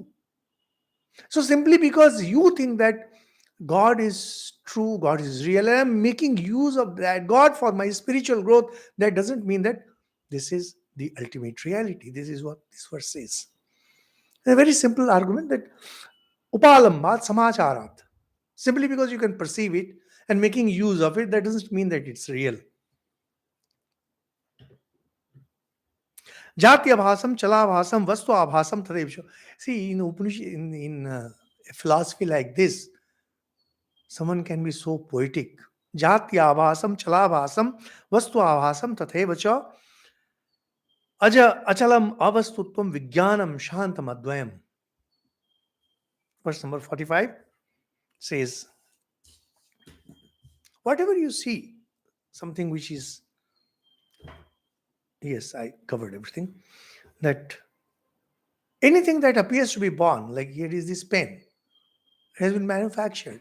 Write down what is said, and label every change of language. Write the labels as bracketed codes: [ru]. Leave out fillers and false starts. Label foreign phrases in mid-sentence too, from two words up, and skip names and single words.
[en] So simply because you think that God is true, God is real, and I'm making use of that God for my spiritual growth, that doesn't mean that this is the ultimate reality. This is what this verse says. A very simple argument that [sa] upalambat samacharat. [en] Simply because you can perceive it and making use of it, that doesn't mean that it's real. [sa] Jati abhasam, chalabhasam, vastu abhasam, tadevsha. [en] See, in Upanishad, in a philosophy like this, someone can be so poetic. [sa] Jati abhasam, chalabhasam, vastu abhasam, tathevacha, aja achalam avastutvam vijnanam shantam advayam. [en] Verse number 45 says, whatever you see, something which is, yes, I covered everything, that anything that appears to be born, like here is this pen, it has been manufactured.